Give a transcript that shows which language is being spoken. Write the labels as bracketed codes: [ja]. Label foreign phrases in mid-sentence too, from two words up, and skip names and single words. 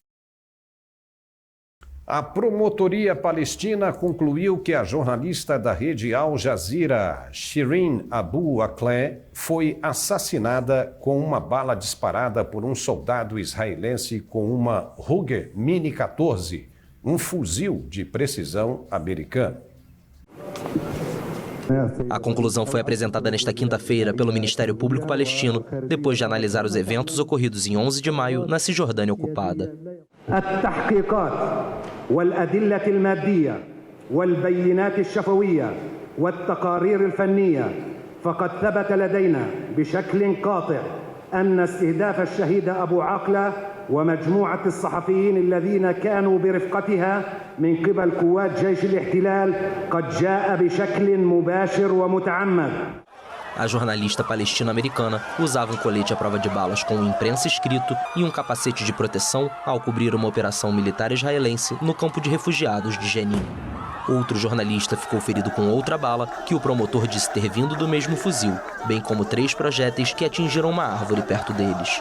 [pt] A promotoria palestina concluiu que a jornalista da rede Al Jazeera, Shireen Abu Akleh, foi assassinada com uma bala disparada por um soldado israelense com uma Ruger Mini 14, um fuzil de precisão americano. A conclusão foi apresentada nesta quinta-feira pelo Ministério Público palestino, depois de analisar os eventos ocorridos em 11 de maio na Cisjordânia ocupada. [ar] التحقيقات والأدلة المادية والبينات الشفوية والتقارير الفنية فقد ثبت لدينا بشكل قاطع أن استهداف الشهيد أبو عقلة ومجموعة الصحفيين الذين كانوا برفقتها من قبل قوات جيش الاحتلال قد جاء بشكل مباشر ومتعمد. [pt] A jornalista palestina-americana usava um colete à prova de balas com imprensa escrito e um capacete de proteção ao cobrir uma operação militar israelense no campo de refugiados de Jenin. Outro jornalista ficou ferido com outra bala que o promotor disse ter vindo do mesmo fuzil, bem como 3 projéteis que atingiram uma árvore perto deles.